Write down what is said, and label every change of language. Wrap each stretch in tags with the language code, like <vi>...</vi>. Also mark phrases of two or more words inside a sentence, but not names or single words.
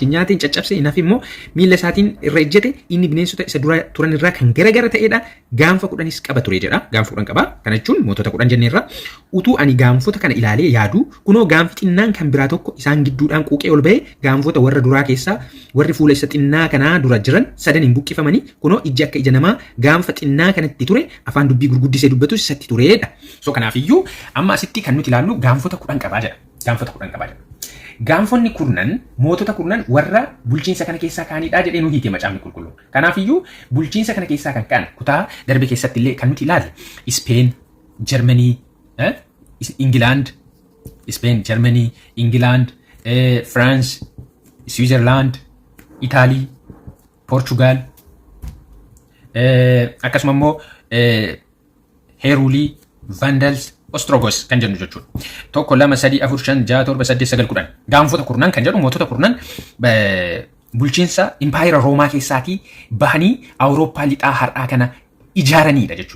<om>nyaateen caccabse inaaf immoo miila isaatiin irra ejjete inni bineensota isa dura turan irraa kan garagara ta'edha gaanfa 10 qaba ture jedha gaanfa 10 qaba kana jechuun mootota 10 jenneerra utuu ani gaanfota kana ilaalee yaadu kunoo gaanfi xinnaan kan biraa tokko isaan gidduudhaan quuqee ol ba'e gaanfota warra duraa keessaa warri fuula isa xinnaa kanaa dura jiran sadan hin buqqifamanii kunoo ijji akka ija namaa gaanfa xinnaa kanatti ture afaan dubbii gurguddisee dubbatu isatti tureedha. So kanaafiyyuu amma asitti kan nuti ilaallu gaanfota 10 qabaa jedha. Gaanfota 10 qabaa jedha. Gaanfonni kurnan mootota kurnan warra bulchiinsa kana keessaa kaanidha jedhee nu hiike macaafni qulqulluun. Kanaafiyyuu bulchiinsa kana keessaa kan kaan kutaa darbe keessatti illee kan nuti ilaalle Spain, Germany, England, Spain, Germany, England, France, Switzerland, Italy, Portugal, akkasuma immoo Heruli, Vandals, Ostrogos kan jennu jechuudha. Tokko lama sadii afur shan jaha torba saddeet sagal kudhan. Gaanfota kurnan kan jedhu mootota kurnan bulchiinsa impaayera Roomaa keessaatii bahanii Awurooppaa lixaa har'aa kana ijaaranidha jechuudha.</om>